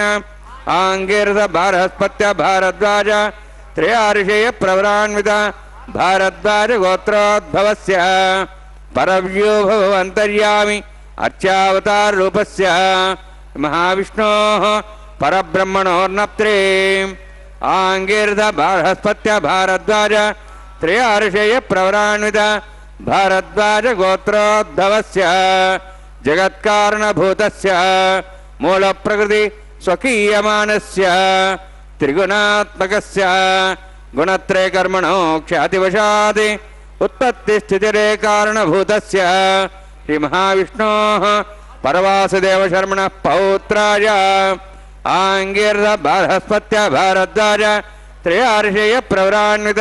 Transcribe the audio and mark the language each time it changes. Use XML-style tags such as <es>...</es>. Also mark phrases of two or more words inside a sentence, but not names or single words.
<sa>ఆంగీరస భారస్పత్య భారద్వాజ త్రయార్షేయ ప్రవరాన్విత భారద్వాజ గోత్రోద్భవస్య పరవ్యూభవంతర్యామి అర్చావతార రూపస్య మహావిష్ణోః పరబ్రహ్మణోర్నప్త్రే ఆంగీరస బృహస్పత్య భారద్వాజ త్రయార్షేయ ప్రవరాన్విత భారద్వాజ గోత్రోద్భవస్య जगत्कारणभूतस्य मूलप्रकृति स्वकीयमानस्य त्रिगुणात्मकस्य गुणत्रय कर्मणो ख्यातिवशात् उत्पत्तिस्थितिरे कारणभूतस्य श्रीमहाविष्णोः परवासुदेवशर्मणः पौत्राय आंगीर्ध बृहस्पत्य भारद्वाज त्रयार्षेय प्रवरान्वित</sa>